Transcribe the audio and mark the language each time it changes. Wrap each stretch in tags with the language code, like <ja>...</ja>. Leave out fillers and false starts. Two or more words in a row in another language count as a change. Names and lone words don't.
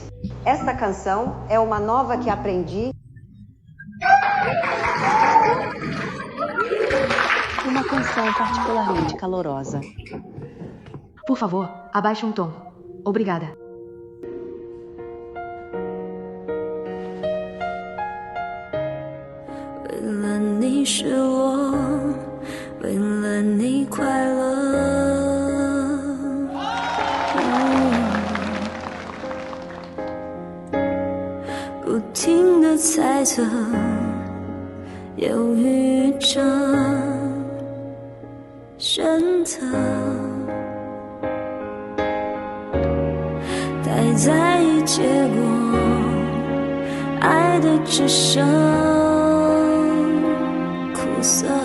<pt>Esta canção é uma nova que aprendi. Uma canção particularmente calorosa. Por favor, abaixe um tom. Obrigada.</pt> <zh>了你是我，为了你快乐。不停地猜测，犹豫着选择，太在意结果，爱的只剩苦涩。</zh>